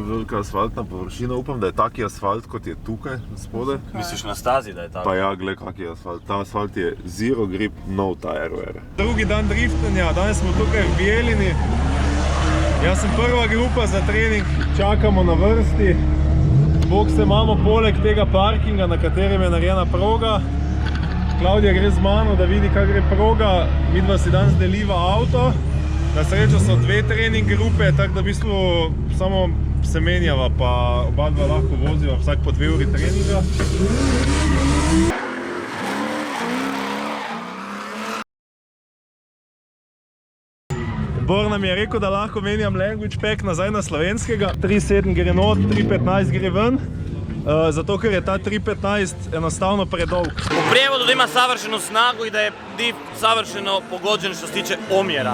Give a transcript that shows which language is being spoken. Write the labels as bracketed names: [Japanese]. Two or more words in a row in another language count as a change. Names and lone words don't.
[Slovenian] velika asfaltna površina, upam, da je taki asfalt, kot je tukaj spodaj. Misliš na stazi, da je tako? Pa ja, gled kak je asfalt. Ta asfalt je [English] zero grip, no tire wear. [Slovenian] Drugi dan driftanja, danes smo tukaj v Bijeljini. Jaz sem prva grupa za trening, čakamo na vrsti. Bokse imamo poleg tega parkinga, na katerem je narejena proga. Klaudija gre z mano, da vidi, kak gre proga. Midva si danes deliva avto. Na srečo so 2 trening grupe, tako da v bistvu samo se menjava, pa oba dva lahko voziva vsak po 2 uri treninga. Bor nam je rekel, da lahko menjam [English] language pack [Slovenian] nazaj na slovenskega. 3.7 gre not, 3.15 gre ven. Zato ker je ta 3.15 enostavno predolg. [Croatian] U prijevodu da ima savršenu snagu i da je div savršeno pogođen što se tiče omjera.